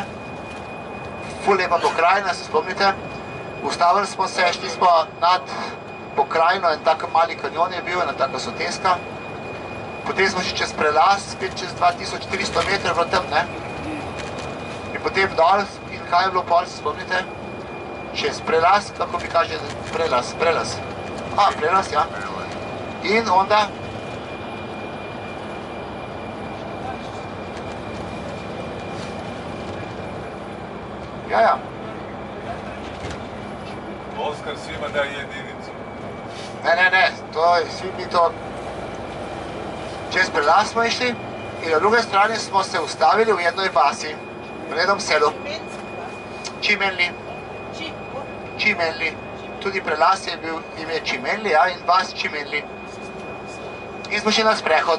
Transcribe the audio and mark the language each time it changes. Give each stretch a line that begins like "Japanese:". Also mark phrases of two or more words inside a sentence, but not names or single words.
Slovenian: Ful lepa pokrajina, se spomnite? Ustavili smo se, šli smo nad pokrajino, en tak mali kanjon je bil, ena taka soteska. Potem smo šli čez prelaz, spet čez 2300 metrov bilo tam, ne? In potem dol, in kaj je bilo pol, se spomnite? Čez prelaz, kako bi kaže, prelaz. Prelaz, ja.
Croatian: In onda Ja. Oskar svima daje jedinicu. Ne, svi mi to...
Slovenian: Čez prelaz smo išli in na druge strani smo se ustavili
Croatian: v jednoj vasi, v jednom selu.
Slovenian: Čimenli. Tudi prelaz je bil ime Čimenli, ja, in vas Čimenli. In smo šli na sprehod.